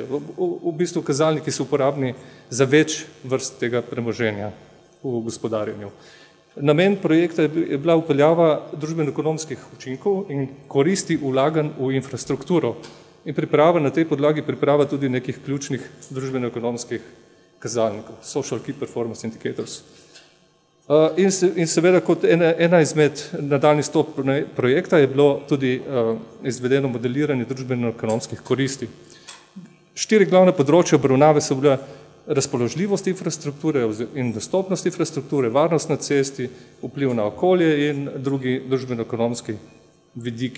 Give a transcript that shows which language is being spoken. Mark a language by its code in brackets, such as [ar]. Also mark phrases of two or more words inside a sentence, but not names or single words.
[sl] V bistvu kazalniki so uporabni za več vrst tega premoženja v gospodarjenju. Namen projekta je bila upeljava družbeno-ekonomskih učinkov in koristi vlaganj v infrastrukturo in priprava na tej podlagi priprava tudi nekih ključnih družbeno-ekonomskih kazalnikov, [en] social key performance indicators. [sl] In seveda kot ena izmed nadaljnjih stop projekta je bilo tudi izvedeno modeliranje družbeno-ekonomskih koristi. 4 glavne področja obravnave so bile razpoložljivost infrastrukture in dostopnost infrastrukture, varnost na cesti, vpliv na okolje in drugi družbeno-ekonomski vidiki.